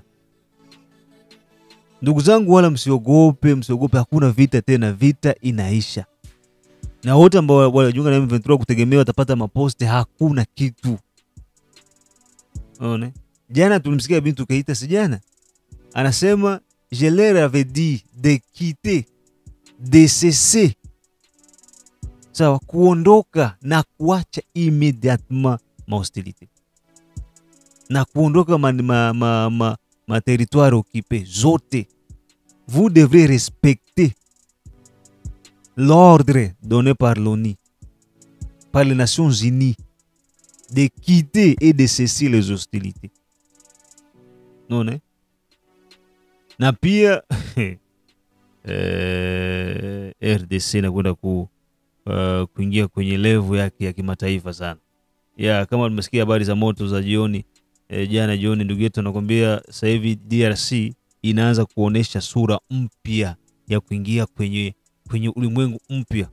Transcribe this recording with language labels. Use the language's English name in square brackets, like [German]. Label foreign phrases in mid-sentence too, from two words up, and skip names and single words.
[Swahili] Ndugu zangu, wala msiogope, hakuna vita tena, vita inaisha. Na wote ambao walijiunga na M23 kutegemea watapata maposte, hakuna kitu. Unaona? Jana tulimsikia Bintu Keita, sijana anasema [French] je leur avais dit de quitter, de cesser. [Swahili] Sawa, kuondoka na kuacha immédiatement ma hostilité. Na kuondoka ma territoire occupé zote. [French] Vous devrez respecter l'ordre donné par l'ONU, par les Nations Unies, de quitter et de cesser les hostilités. Non, ne? [Swahili] Na pia RDC nakwenda kuingia kwenye level yake ya kimataifa sana. Kama tumesikia habari za moto za jioni, jana jioni, ndugu yetu anakuambia sasa hivi DRC inaanza kuonesha sura mpya ya kuingia kwenye ulimwengu mpya.